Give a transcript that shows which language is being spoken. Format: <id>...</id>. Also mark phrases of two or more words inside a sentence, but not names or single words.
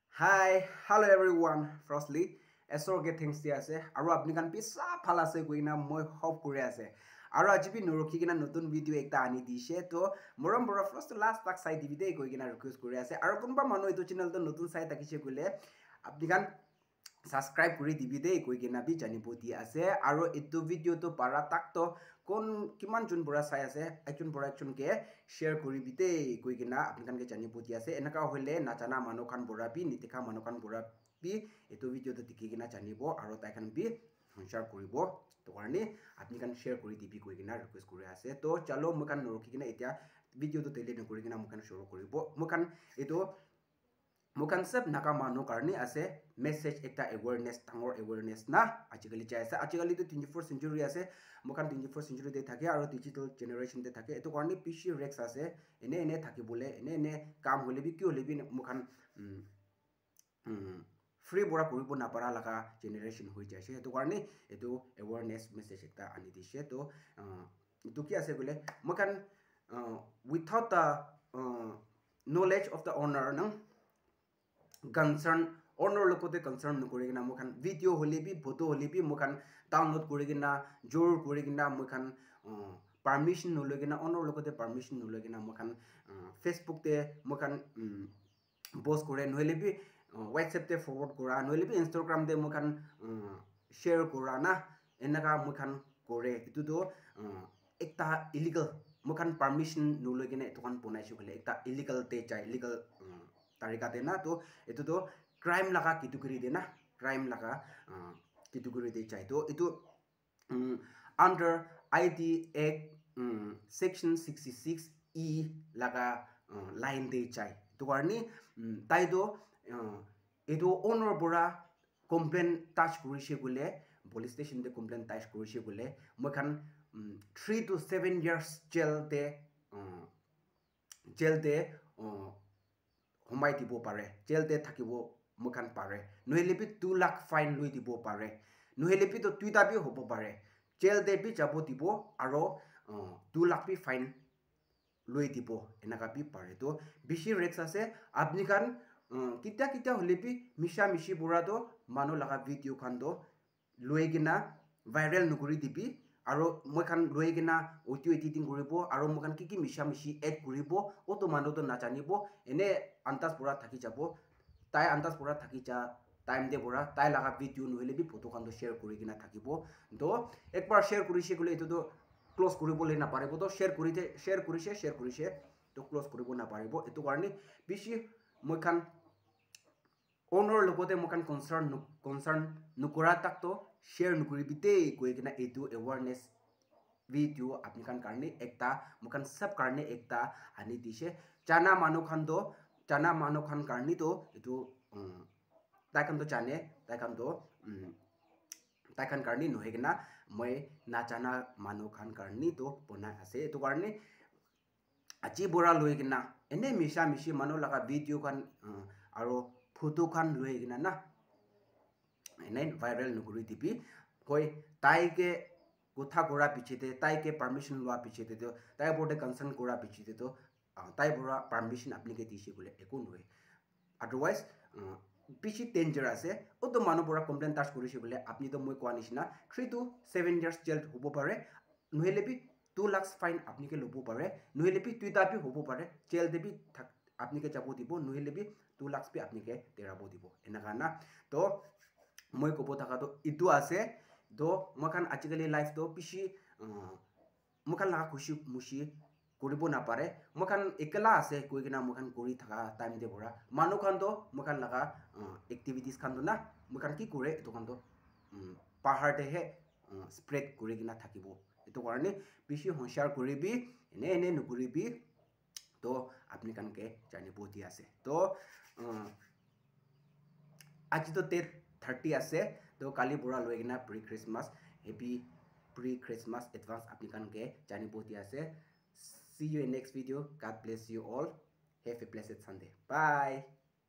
<en>Hi, hello everyone. Firstly,</en> <nag>esor</nag> <en>get things</en> <nag>dia ase. Aru apni kan pisa phala ase goina moi hope kore ase. Aru ajibi nurokhi kina notun video ekta ani dishe to morom bora</nag> <en>first last</en> <nag>tak sai divide koi kina request kore ase. Aru kunba manu etu channel to notun sai takise gule apni kan subscribe kuri divide koi kina bi jani poti ase. Aru etu video to para tak to kon kiman jun bora sai ase ekjun bora ekjun ke share kuri bite koi kina apni kan ke jani poti ase. Enaka hoile nachana manu kan bora bi nitika manu kan bora bi etu video to dikhi kina janibo aru tai kan bi share kuribo to karni apni kan share kuri dibi koi kina request kuri ase. To chalo moi kan norokhi kina etia video to tele kuri kina moi kan share kuribo moi kan etu mukan sab naka manu karni ase message ekta awareness tangor awareness na ajikali chai ase ajikali to</nag> <en>24th century</en> <nag>ase mukan</nag> <en>24th century</en> <nag>de thake aro</nag> <en>digital generation</en> <nag>de thake etu karni PC rex ase ene thaki bole ene kam hole bi ki hole bi mukan free bora kuribo na para laga generation hoi jaise etu karni etu</nag> <en>awareness message</en> <nag>ekta ani dishe to etu ki ase gole mukan</nag> <en>without the knowledge of the owner</en> <nag>na</nag> <en>concern owner</en> <nag>lokote concern nukuri gina mukan video holi bi photo holi bi mukan download kuri gina jor kuri gina mukan permission nulu gina owner lokote permission nulu gina mukan Facebook te mukan post kore nohele bi WhatsApp te forward kora nohele bi Instagram te mukan share kora na enaka mukan kore itu do ekta illegal mukan permission nulu gina itu kan punai shukule ekta illegal te chai illegal tarika de na to etu to crime laga category de na crime laga category de chai to etu under IT Act section 66 E laga line de chai to karni tai do etu owner bora complaint touch kurise gule</nag> <en>police station</en> <nag>de complaint touch kurise gule moi kan</nag> <en>3 to 7 years</en> <nag>jail de homai dibo pare jail de thakibo mukan pare nohele bi 2 lakh fine lui dibo pare nohele bi to tuita bi hobo pare jail de bi jabo dibo aro 2 lakh bi fine lui dibo enaka bi pare to bishi rex ase apni kan kita hole bi misha mishi bura do manu laga video kan do lui gina viral nukuri dibi aro moi kan loi gina</nag> <en>audio editing</en> <nag>kuribo aro moi kan kiki misha mishi add kuribo oto manu to nachanibo ene antas pura thaki jabo tai antas pura thaki ja time de pura tai laga video nohele bi photo kan do share kuri gina thakibo to ekbar share kurise gole etu to close kuribo le na paribo to share kurise to close kuribo na paribo etu karni bishi moi kan owner logote mokan concern nukura tak to share nukuri bite koi kina etu</nag> <en>awareness video</en> <nag>apni kan karni ekta mokan sab karni ekta ani dishe chana manu khan karni to etu tai kan to chane tai kan karni nohe kina moi na chana manu khan karni to pona ase etu karni achi bora loi kina ene misha mishi manu laga video kan aro photo kan loi gina na ene viral nukuri dibi koi tai ke kotha kora pichete tai ke permission lua pichete to tai board concern kora pichete to tai bora permission apni ke dishe gole ekun hoy otherwise pichi danger ase oto manu bora complaint touch korise gole apni to moi kwa nishina</nag> <en>3 to 7 years</en> <nag>jail hobo pare nohele bi 2 lakhs fine apni ke lobo pare nohele bi tuita bi hobo pare jail de bi apni ke jabo dibo nohele bi 2 lakhs bi apni ke terabo dibo enaka na to moi kobo thaka to itu ase do mokan ajikali life to pishi mokan laga khushi mushi kuribo na pare mokan ekala ase koi kina mokan kori thaka time de bora manu khan to mokan laga activities khan do na mokan ki kore etu khan to pahar de he spread kuri kina thakibo etu karni pishi honshar kuribi ene nukuribi to apni kan ke jani boti ase to aji to 30 ase to kali bora loi gina</nag> <en>pre Christmas happy pre Christmas advance</en> <nag>apni kan ke jani boti ase</nag> <en>see you in next video god bless you all have a blessed Sunday bye</en>